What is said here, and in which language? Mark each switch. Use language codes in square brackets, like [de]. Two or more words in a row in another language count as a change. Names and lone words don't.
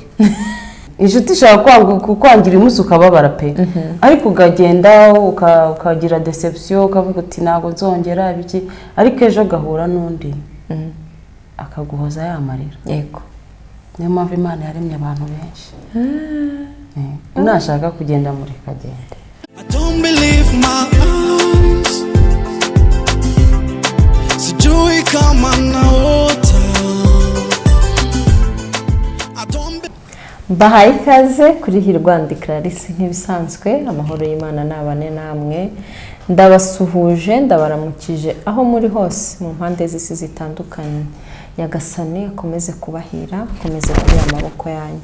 [rw] Inshuti ishaka kwangira umunsi ukababara pe, ariko ukagenda ukagira deception ukavuga uti ntabwo nzongera biki, ariko ejo gahura n'undi akaguhoza yamarira. Yego. Niyo mpamvu Imana yaremye abantu benshi. Unashaka kugenda muri kagenda. [en] I don't believe my eyes. [sw] Sijui kama naota. [rw] Bahaye ikaze kuri Hirwandi Clarisse nk'ibisanzwe. Amahoro y'Imana nabane namwe. Ndabasuhuje ndabaramukije aho muri hose mu mpande z'isi zitandukanye. Nyagasani akomeze kubahira, akomeze kuba amaboko yanyu.